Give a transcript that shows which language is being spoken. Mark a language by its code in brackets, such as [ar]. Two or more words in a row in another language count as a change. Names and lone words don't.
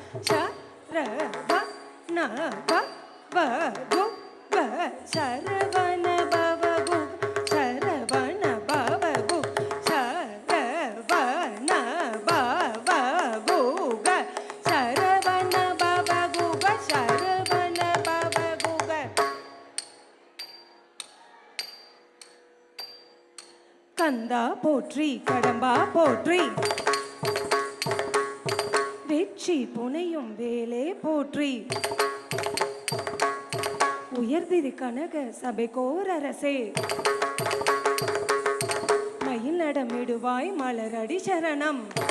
[sa] शरवण भव गुग शरवण भव गु शरवण भव गु शरवण भव गुग शरवण भव गुग शरवण भव गुग [ta] கந்தா போற்றி கடம்பா போற்றி வெற்றி புனையும் வேலே போற்றி உயர்திரு கனக சபைக்கோரரசே மயில் நடமிடுவாய் மலரடி சரணம்.